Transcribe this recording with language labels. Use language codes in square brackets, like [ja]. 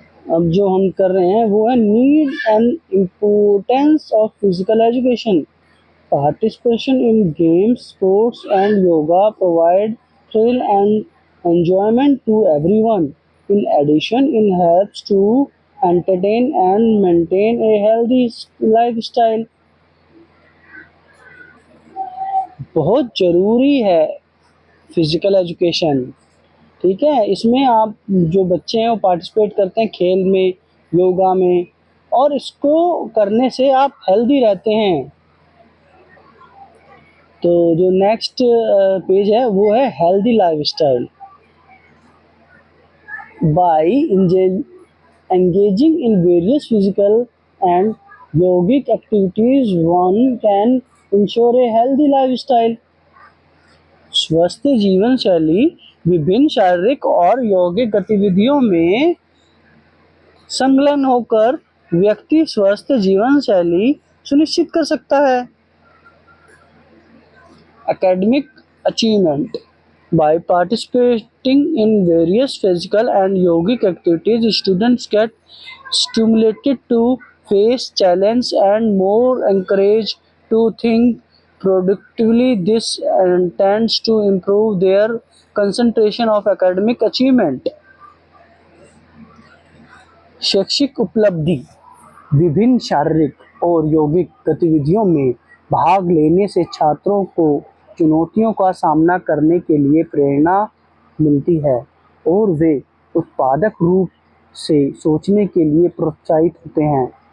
[hi] अब जो हम कर रहे हैं वो है need and importance of physical education. [en] Participation in games, sports and yoga provide thrill and enjoyment to everyone. In addition, it helps to entertain and maintain a healthy lifestyle. [hi] बहुत ज़रूरी है फिजिकल एजुकेशन। ठीक है, इसमें आप जो बच्चे हैं वो पार्टिसिपेट करते हैं खेल में, योगा में, और इसको करने से आप हेल्दी रहते हैं। तो जो नेक्स्ट पेज है वो है healthy lifestyle. [en] By engaging in various physical and yogic activities, one can ensure a healthy lifestyle. [hi] स्वस्थ जीवन शैली विभिन्न शारीरिक और यौगिक गतिविधियों में संलग्न होकर व्यक्ति स्वस्थ जीवन शैली सुनिश्चित कर सकता है। [en] Academic achievement. By participating in various physical and yogic activities, students get stimulated to face challenge and more encouraged to think productively. This tends to improve their concentration of academic achievement. [hi] शैक्षिक उपलब्धि। विभिन्न शारीरिक और यौगिक गतिविधियों में भाग लेने से छात्रों को चुनौतियों का सामना करने के लिए प्रेरणा मिलती है और वे उत्पादक रूप से सोचने के लिए प्रोत्साहित होते हैं।